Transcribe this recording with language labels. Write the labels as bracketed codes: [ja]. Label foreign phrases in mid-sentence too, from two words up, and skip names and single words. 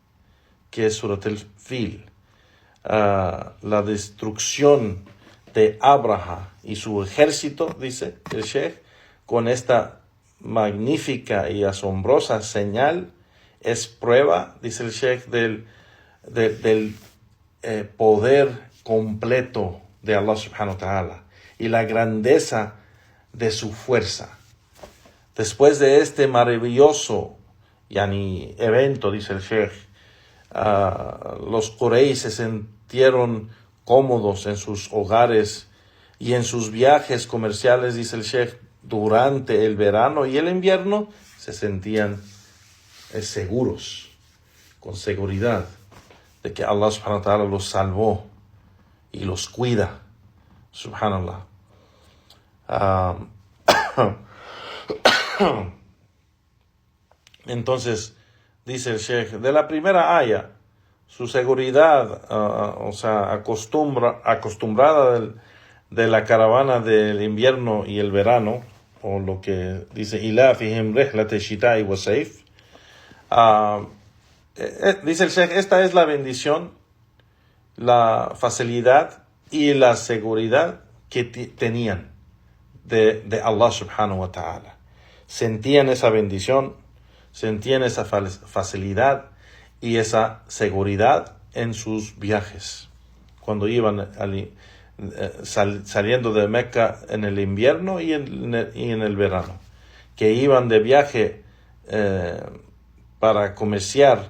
[es] La destrucción de Abraha y su ejército, dice el Sheikh, con esta magnífica y asombrosa señal, es prueba, dice el Sheikh, del poder completo de Allah [ar] سبحانه وتعالى [es] y la grandeza de su fuerza. Después de este maravilloso evento, dice el Sheikh, los Quraysh se sintieron cómodos en sus hogares y en sus viajes comerciales, dice el Sheikh, durante el verano y el invierno se sentían seguros, con seguridad de que Allah [ar] سبحانه وتعالى [es] los salvó y los cuida. Subhanallah. Entonces, dice el Sheikh, de la primera aya, su seguridad, acostumbrada de la caravana del invierno y el verano, o lo que dice, [ar] إيلافهم رحلة الشتاء والصيف, [es] dice el Sheikh, esta es la bendición, la facilidad y la seguridad que tenían de Allah [ar] سبحانه وتعالى. [es] Sentían esa bendición, sentían esa facilidad y esa seguridad en sus viajes. Cuando iban saliendo de Meca en el invierno y en el verano. Que iban de viaje para comerciar.